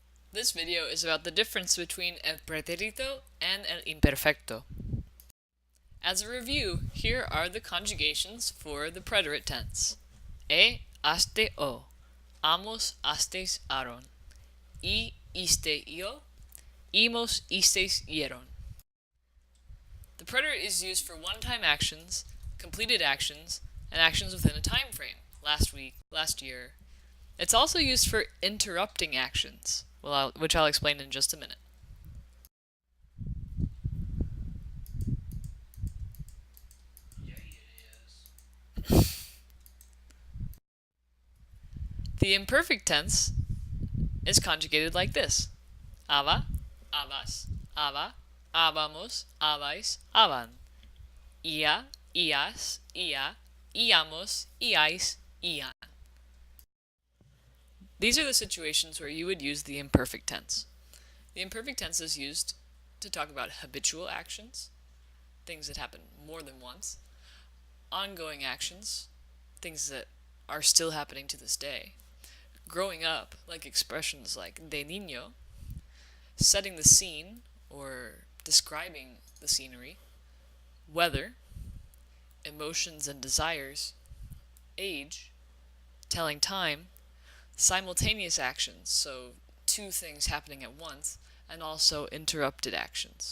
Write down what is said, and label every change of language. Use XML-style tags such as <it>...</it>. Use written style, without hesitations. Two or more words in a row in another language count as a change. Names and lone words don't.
<en>This video is about the difference between</en> <es>el preterito</es> <en>and</en> <es>el imperfecto.</es> <en>As a review, here are the conjugations for the preterite tense.</en> <es>Aste o, amos astes aron, iste io, imos istes ieron.</es> <en>The preterite is used for one-time actions, completed actions, and actions within a time frame, last week, last year. It's also used for interrupting actions, which I'll explain in just a minute. The imperfect tense is conjugated like this.</en> <es>Ava, avas, ava, avamos, avais, avan. Ia, ias, ia, iamos, iais, ian.</es> <en>These are the situations where you would use the imperfect tense. The imperfect tense is used to talk about habitual actions, things that happen more than once, ongoing actions, things that are still happening to this day, growing up, like expressions like</en> <es>de niño,</es> <en>setting the scene or describing the scenery, weather, emotions and desires, age, telling time, simultaneous actions, so two things happening at once, and also interrupted actions.</en>